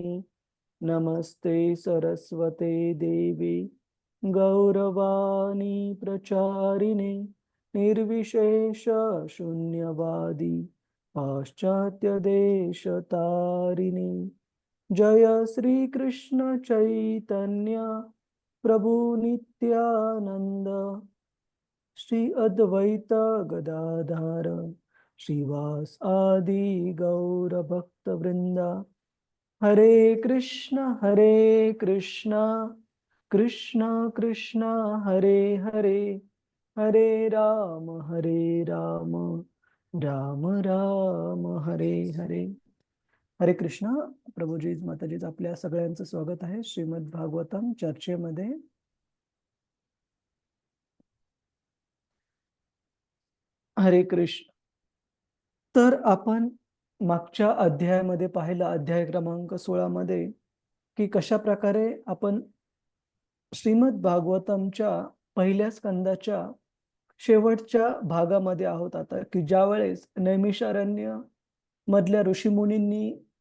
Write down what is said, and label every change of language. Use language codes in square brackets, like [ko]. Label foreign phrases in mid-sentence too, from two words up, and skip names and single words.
[sa] नमस्ते सरस्वते देवी गौरवाणी प्रचारिणे निर्विशेष शून्यवादी पाश्चात्य देशतारिणे। जय श्री कृष्ण चैतन्य प्रभु नित्यानंद श्री अद्वैत गदाधर श्रीवास आदि गौर भक्त वृंदा। हरे कृष्ण कृष्ण कृष्ण हरे हरे हरे राम राम राम हरे हरे. हरे कृष्ण. [mr] प्रभुजीज माताजीज आपल्या सगळ्यांचं स्वागत आहे श्रीमद भागवतम चर्चेमध्ये. हरे कृष्ण. तर आपण मागच्या अध्यायामध्ये पाहिलं, अध्याय क्रमांक 16 मध्ये, की कशा प्रकारे आपण श्रीमद भागवतमच्या पहिल्या स्कंदाच्या शेवटच्या भागामध्ये आहोत आता, की ज्या वेळेस नैमिषारण्य मधल्या ऋषीमुनींनी